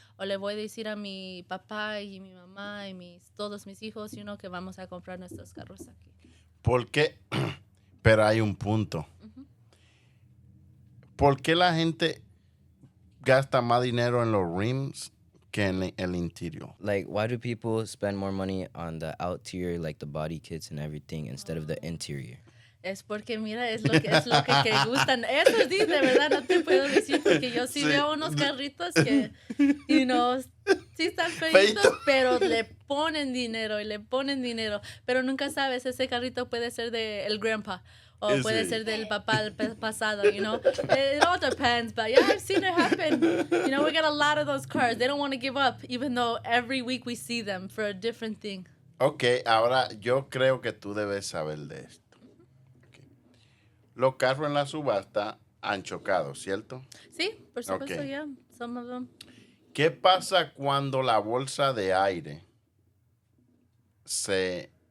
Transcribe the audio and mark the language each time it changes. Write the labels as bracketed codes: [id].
[es] O le voy a decir a mi papá y mi mamá y todos mis hijos, que vamos a comprar nuestros carros aquí. ¿Por qué? Pero hay un punto. ¿Por qué la gente gasta más dinero en los rims que en el interior? [en] Like, why do people spend more money on the outerior, like the body kits and everything, instead of the interior? [es] Es porque, mira, es lo que gustan. Eso sí, de verdad, no te puedo decir, porque yo sí veo unos carritos que, sí están feitos, Feito. pero le ponen dinero y le ponen dinero. Pero nunca sabes, ese carrito puede ser de el grandpa. O puede Sí. ser del papá pasado, [en] It all depends, but yeah, I've seen it happen. We get a lot of those cars. They don't want to give up, even though every week we see them for a different thing. [es] Ok, ahora yo creo que tú debes saber de esto. Okay. Los carros en la subasta han chocado, ¿cierto? Sí, por supuesto, [en] Okay. yeah, some of them. [es] ¿Qué pasa cuando la bolsa de aire se